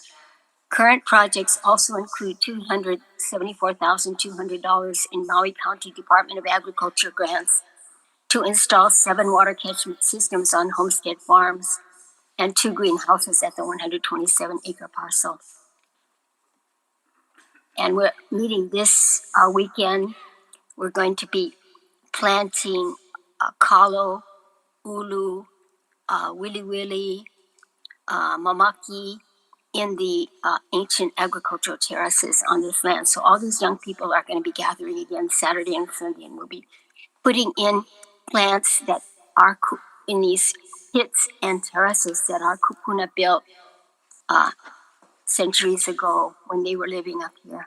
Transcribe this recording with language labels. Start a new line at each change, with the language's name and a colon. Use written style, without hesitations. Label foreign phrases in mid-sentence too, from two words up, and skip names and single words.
English: Current projects also include $274,200 in Maui County Department of Agriculture grants to install 7 water catchment systems on homestead farms and 2 greenhouses at the 127-acre parcel. And we're meeting this weekend. We're going to be planting
Hawaiian: kalo, ulu, wili wili,
English: mamaki in the ancient agricultural terraces on this land. So all these young people are going to be gathering again Saturday and Sunday, and we'll be putting in plants that are in these pits and terraces that our kupuna built centuries ago when they were living up here.